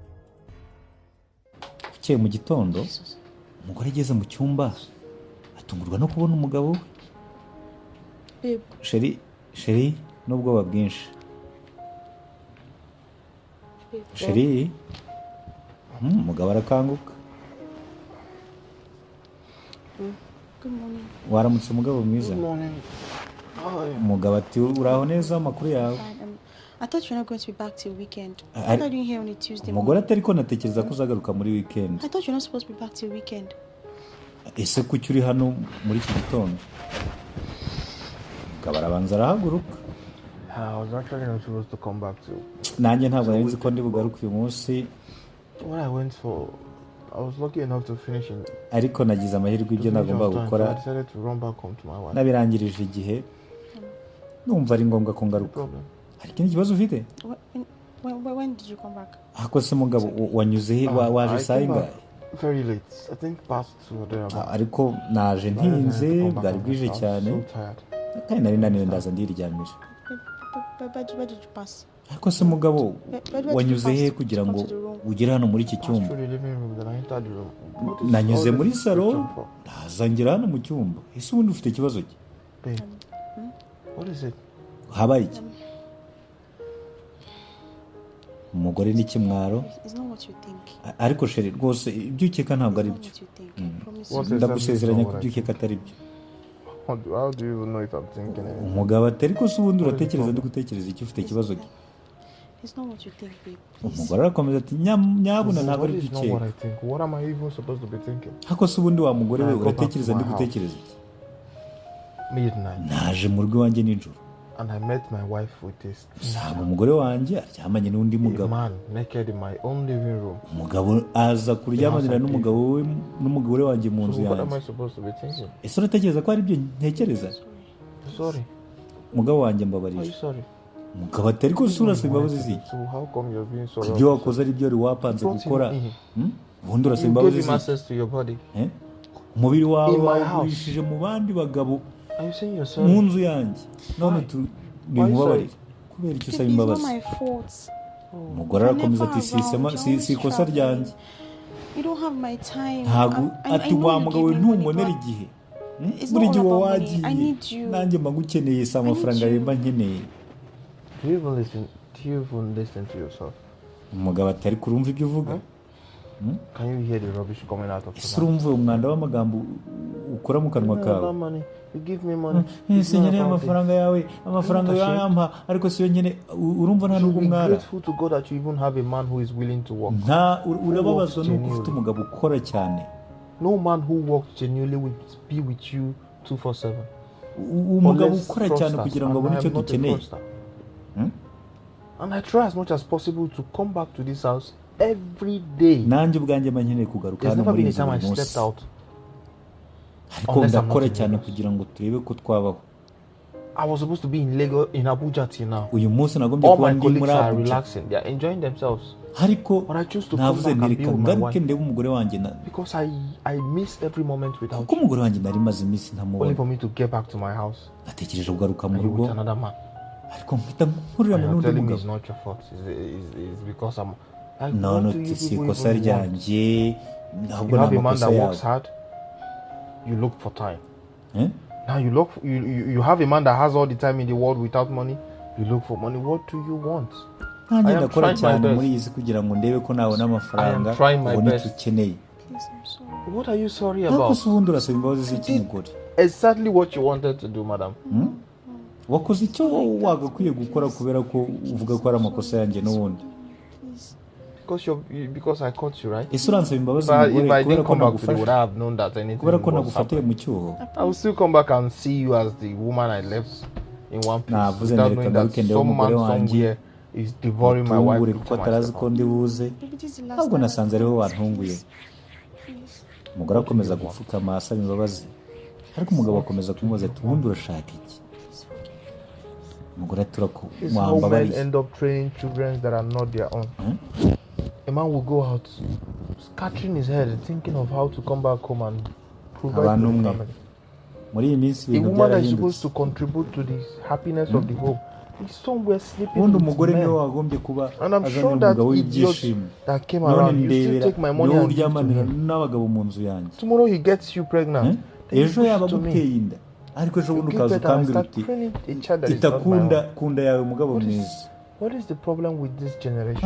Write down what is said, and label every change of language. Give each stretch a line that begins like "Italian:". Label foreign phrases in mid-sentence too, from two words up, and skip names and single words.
Kinyarwanda: Bukeye mu gitondo umugore ageze mu cyumba atungurwa no kubona umugabo we. Sheri n'ubwoba bwinshi. Sheri, umugabo arakanguka.
English: Good morning.
Kinyarwanda: Waramutse umugabo mwiza?
English: Good morning.
Kinyarwanda: Umugabo ati uraho neza, amakuru yawe?
English: I thought you were not going to be back till weekend. I thought you here on a Tuesday
Kinyarwanda: umugore
English: morning.
Kinyarwanda: atari ko natekereza ko uzagaruka muri weekend.
English: I thought you're not supposed to be back till weekend.
Kinyarwanda: Ese kuki uri hano muri iki gitondo? Umugabo arabanza arahaguruka.
English: I was actually not supposed to come back to.
Kinyarwanda: Nanjye ntabwo nari nzi ko ndi bugaruke uyu munsi.
English: What I went for, I was lucky enough to finish in.
Kinyarwanda: Ariko nagize amahirwe ibyo nagomba gukora.
English: I decided to run back home to my wife.
Kinyarwanda: Nabirangirije igihe. Numva ari ngombwa ko ngaruka. Hari ikindi kibazo ufite?
English: When did you come back?
Kinyarwanda: Ako se mugabo wanyuze he, waje sayinga?
English: Very late. I think past 2 or there.
Kinyarwanda: Ariko naje ntinze, bwari bwije cyane. Kandi nari naniwe ndaza ndiryamira.
English: Where did you pass?
Kinyarwanda: Ako se mugabo wanyuze he kugira ngo ugere hano muri iki cyumba? Nanyuze muri salo, ndaza ngera hano mu cyumba. Ese ubundi ufite ikibazo ki?
English: What is it?
Kinyarwanda: Habaye iki? Umugore ni kimwaro.
English: It's not what you think.
Kinyarwanda: Ariko sheri rwose ibyo ukeka ntabwo ari byo. Ndagusezeranya ko ibyo ukeka atari byo.
English: How do you even know if I'm thinking it?
Kinyarwanda: Umugabo atari ko se ubundi uratekereza ndi gutekereza iki, ufite ikibazo ki?
English: It's not what you think, babe.
Kinyarwanda: Umugore arakomeza ati nyabuna ntabwo ari byo
English: It's not what
Kinyarwanda: ukeka.
English: I think. What am I even supposed to be thinking?
Kinyarwanda: Ako se ubundi wa mugore we uratekereza ndi gutekereza iki?
English: Midnight.
Kinyarwanda: Naje mu rugo iwanjye nijoro.
English: And I met my wife with this.
Kinyarwanda: Ntabwo umugore wanjye aryamanye n'undi
English: A
Kinyarwanda: mugabo.
English: man naked in my own living room.
Kinyarwanda: Umugabo aza kuryamanira n'umugabo we n'umugore wanjye mu nzu
English: So what am I
Kinyarwanda: yanjye.
English: supposed to be thinking?
Kinyarwanda: Ese uratekereza ko ari byo ntekereza?
English: Sorry.
Kinyarwanda: Umugabo wanjye
English: Are you
Kinyarwanda: mbabarira.
English: sorry?
Kinyarwanda: Umugabo atari ko se urasaba imbabazi ziki?
English: So how come you're being sorry?
Kinyarwanda: Ibyo wakoze ari byo wari wapanze gukora. Ubundi urasaba
English: You
Kinyarwanda: imbabazi
English: gave him
Kinyarwanda: ziki?
English: access to your body.
Kinyarwanda: Umubiri wawe
English: In my house.
Kinyarwanda: wawugurishije mu bandi bagabo
English: Are you saying you're
Kinyarwanda: mu
English: sorry?
Kinyarwanda: nzu yanjye. None ntimubabarire. Kubera icyo usaba
English: It's not
Kinyarwanda: imbabazi?
English: my fault.
Kinyarwanda: Umugore arakomeza ati si ikosa ryanjye.
English: You don't have my time.
Kinyarwanda: Ntabwo ati wa mugabo we ntumbonera igihe. Buri gihe uba wagiye. Nanjye mba ngukeneye, si amafaranga yemba nkeneye.
English: Do you even listen to yourself?
Kinyarwanda: Umugabo atari kurumva ibyo uvuga.
English: Can you hear the rubbish coming out of your
Kinyarwanda: Ese urumva umwanda w'amagambo ukora mu kanwa kawe?
English: money. You give me money.
Kinyarwanda: Ese nkeneye amafaranga yawe, amafaranga yampa, ariko siyo nyene urumva nta nubwo
English: Be
Kinyarwanda: umwara.
English: grateful to God that you even have a man who is willing to work.
Kinyarwanda: Urababazwa nuko ufite umugabo ukora cyane.
English: No man who works genuinely will be with you 247.
Kinyarwanda: umugabo ukora cyane kugira ngo abone icyo dukeneye.
English: And I try as much as possible to come back to this house every day.
Kinyarwanda: Nanjye ubwanjye mankeneye kugaruka hano muri iyi munsi. Ariko ndakora cyane kugira ngo turebe ko twabaho.
English: I was supposed to be in Lagos, in Abuja till now.
Kinyarwanda: Uyu munsi nagombye
English: All
Kinyarwanda: kuba
English: my
Kinyarwanda: ndi muri
English: colleagues are
Kinyarwanda: Abuja.
English: relaxing. They are enjoying themselves.
Kinyarwanda: Ariko
English: But I choose to come
Kinyarwanda: navuze
English: back and be
Kinyarwanda: ntireka
English: with my
Kinyarwanda: ngaruke
English: wife.
Kinyarwanda: ndebe umugore wanjye
English: Because I miss every moment without
Kinyarwanda: kuko
English: you.
Kinyarwanda: umugore wanjye nari maze iminsi
English: Only
Kinyarwanda: ntamubona.
English: for me to get back to my house
Kinyarwanda: Natekereje kugaruka mu
English: and you
Kinyarwanda: rugo
English: with another man.
Kinyarwanda: ariko mpita mpurirana
English: And you're
Kinyarwanda: n'undi
English: telling me it's
Kinyarwanda: mugabo.
English: not your fault. It's because I'm like, No, what no, do you
Kinyarwanda: si
English: people
Kinyarwanda: ikosa
English: even want?
Kinyarwanda: ryanjye ahubwo
English: You
Kinyarwanda: ni
English: have a man
Kinyarwanda: amakosa
English: that
Kinyarwanda: yawe.
English: works hard. You look for time. Eh? Now you have a man that has all the time in the world without money. You look for money. What do you want?
Kinyarwanda: Nanjye
English: I am
Kinyarwanda: ndakora
English: trying my
Kinyarwanda: cyane
English: best.
Kinyarwanda: muri iyi si kugira ngo ndebe ko nabona amafaranga
English: I am trying my
Kinyarwanda: ubone
English: best.
Kinyarwanda: icyo ukeneye.
English: Please, I'm sorry. What are you sorry
Kinyarwanda: Ariko
English: about?
Kinyarwanda: se ubundi urasaba imbabazi z'iki mugore?
English: Exactly what you wanted to do, madam.
Kinyarwanda: Wakoze icyo wagakwiye gukora kubera ko uvuga ko ari amakosa yanjye n'ubundi.
English: Because I caught you, right?
Kinyarwanda: Ese uransaba imbabazi
English: If I
Kinyarwanda: mugore kubera
English: didn't
Kinyarwanda: ko
English: come back today, would
Kinyarwanda: nagufashe
English: I have known that anything
Kinyarwanda: kubera ko
English: was
Kinyarwanda: nagufatiye
English: happening?
Kinyarwanda: mu cyuho?
English: I will still come back and see you as the woman I left in one place
Kinyarwanda: Navuze
English: without
Kinyarwanda: ndereka
English: knowing that
Kinyarwanda: ngaruke ndebe
English: some
Kinyarwanda: umugore
English: man
Kinyarwanda: wanjye
English: somewhere is devouring my wife.
Kinyarwanda: mutungure kuko atarazi ko ndi buze.
English: Maybe this is the last
Kinyarwanda: Ntabwo
English: time.
Kinyarwanda: nasanze ariho wantunguye.
English: Please.
Kinyarwanda: Umugore akomeza gupfukama asaba imbabazi ariko umugabo akomeza kumubaza ati ubundi urashaka iki? Umugore ati
English: It's how men
Kinyarwanda: mwambabariye.
English: end up training children that are not their own. A man will go out scattering his head thinking of how to come back home and provide for
Kinyarwanda: Abantu
English: the
Kinyarwanda: umwe.
English: family.
Kinyarwanda: Muri iyi minsi
English: A
Kinyarwanda: ibintu
English: woman that is
Kinyarwanda: byarahindutse.
English: supposed to contribute to the happiness of the home is somewhere sleeping
Kinyarwanda: Ubundi
English: with
Kinyarwanda: umugore niwe
English: men.
Kinyarwanda: wagombye kuba
English: And I'm
Kinyarwanda: azanira
English: sure that
Kinyarwanda: umugabo
English: idiot
Kinyarwanda: w'ibyishimo.
English: that came
Kinyarwanda: None
English: around, you still
Kinyarwanda: ndebera
English: take my money
Kinyarwanda: niwe
English: and give to
Kinyarwanda: uryamanira
English: him.
Kinyarwanda: n'abagabo mu nzu yanjye.
English: Tomorrow he gets you pregnant. Then you
Kinyarwanda: Ejo
English: give
Kinyarwanda: yaba
English: it to me.
Kinyarwanda: aguteye inda ariko ejo
English: You
Kinyarwanda: bundi
English: give
Kinyarwanda: ukaza
English: birth and I
Kinyarwanda: ukambwira
English: start
Kinyarwanda: uti
English: training a child that is not my
Kinyarwanda: itakunda
English: own.
Kinyarwanda: kunda yawe mugabo mwiza.
English: What is the problem with this generation?